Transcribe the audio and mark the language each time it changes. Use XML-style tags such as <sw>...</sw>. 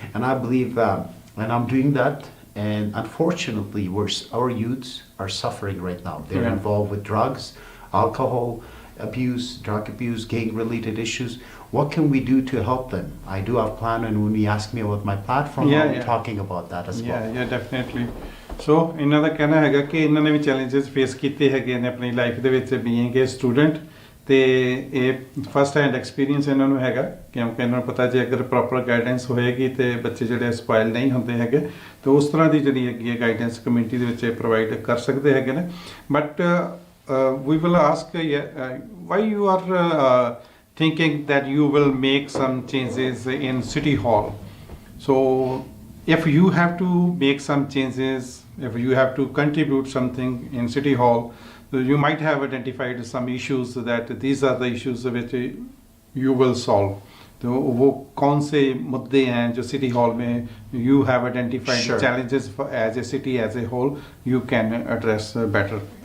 <en>And I believe, and I'm doing that. And unfortunately, our youths are suffering right now. They're involved with drugs, alcohol abuse, drug abuse, gang-related issues. What can we do to help them? I do have a plan, and when you ask me about my platform, I'll be talking about that as well. Yeah, definitely. So,</en> <pa>ਇਹਨਾਂ ਦਾ ਕਹਿਣਾ ਹੈਗਾ ਕਿ ਇਹਨਾਂ ਨੇ ਵੀ challenges face ਕੀਤੇ ਹੈਗੇ ਨੇ ਆਪਣੀ ਲਾਈਫ ਦੇ ਵਿੱਚ</pa> <en>being a student</en> <pa>ਤੇ ਇਹ ਫਸਟ ਹੈਂਡ ਐਕਸਪੀਰੀਅੰਸ ਇਹਨਾਂ ਨੂੰ ਹੈਗਾ ਕਿਉਂਕਿ ਇਹਨਾਂ ਨੂੰ ਪਤਾ ਜੇ ਅਗਰ ਪ੍ਰੋਪਰ ਗਾਈਡੈਂਸ ਹੋਏਗੀ ਤੇ ਬੱਚੇ ਜਿਹੜੇ ਸਪਾਇਲ ਨਹੀਂ ਹੁੰਦੇ ਹੈਗੇ ਤੇ ਉਸ ਤਰ੍ਹਾਂ ਦੀ ਜਿਹੜੀ ਹੈਗੀ ਹੈ ਗਾਈਡੈਂਸ ਕਮਿਊਨਿਟੀ ਦੇ ਵਿੱਚ ਪ੍ਰੋਵਾਈਡ ਕਰ ਸਕਦੇ ਹੈਗੇ ਨੇ</pa> <en>But we will ask why you are thinking that you will make some changes in City Hall. So if you have to make some changes, if you have to contribute something in City Hall, you might have identified some issues that these are the issues which you will solve.</en> <hi>तो वो कौन से मुद्दे हैं जो city hall में</hi> <en>you have identified challenges as a city as a whole you can address better?</en>